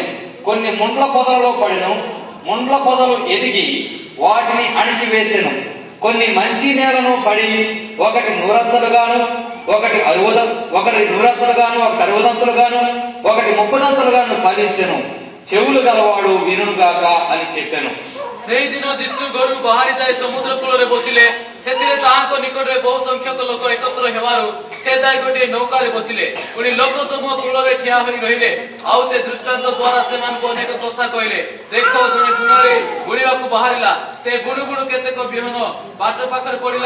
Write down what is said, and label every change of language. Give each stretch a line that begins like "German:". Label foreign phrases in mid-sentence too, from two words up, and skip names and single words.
Telugu: కొన్ని ముండ్ల పొదలలో పడెను. ముండ్ల పొదలు ఎదిగి వాటిని అణిచివేసెను. కొన్ని మంచి నేలను పడి ఒకటి నూరంతలుగాను, ఒకటి నూరంతలుగాను, ఒకటి 60 ఒకటి 30 ఫలించెను. చెవులు గలవాడు వినుగాక అని చెప్పాను.
Odia: ସେଇଦିନ ଦିଶୁ ଘରୁ ବାହାରି ଯାଇ ସମୁଦ୍ର କୂଳରେ ବସିଲେ। ସେଥିରେ ତାହାଙ୍କ ନିକଟରେ ବହୁ ସଂଖ୍ୟକ ଲୋକ ଏକତ୍ର ହେବାରୁ ସେ ଯାଇ ଗୋଟିଏ ନୌକାରେ ବସିଲେ। ପୁଣି ଲୋକ ସମୂହ କୂଳରେ ଠିଆ ହୋଇ ରହିଲେ। ଆଉ ସେ ଦୃଷ୍ଟାନ୍ତ ଦ୍ୱାରା ସେମାନଙ୍କୁ ଅନେକ କଥା କହିଲେ। ଦେଖ, ଜଣେ ବୁଣାରେ ବୁଣିବାକୁ ବାହାରିଲା। ସେ ବୁଣୁ ବୁଣୁ କେତେକ ବିହନ ବାଟ ପାଖରେ ପଡିଲା।